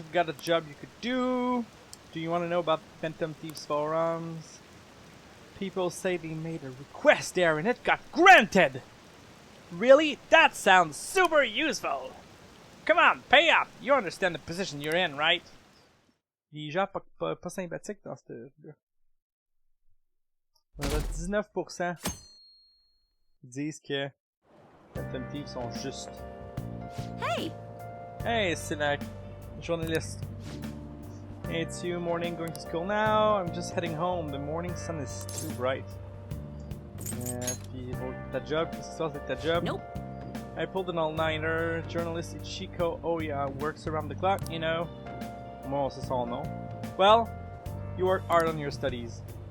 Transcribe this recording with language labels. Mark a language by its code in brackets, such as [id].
[en] I've got a job you could do. Do you want to know about Phantom Thieves forums? People say they made a request there and it got granted! Really? That sounds super useful! Come on, pay up! You understand the position you're in, right? [fr] Les gens pas sympathiques dans ce jeu. On a 19% qui disent que Phantom Thieves sont justes. Hey! Hey, c'est la journaliste. [en] Hey, it's you, morning, going to school now. I'm just heading home. The morning sun is too bright. [fr] Puis ta job, qu'est-ce qui se passe avec ta job? [en] Nope. I pulled an all-nighter. Journalist Ichiko, oh yeah, works around the clock, you know. [fr] Moi, c'est son nom. [en] Well, you work hard on your studies.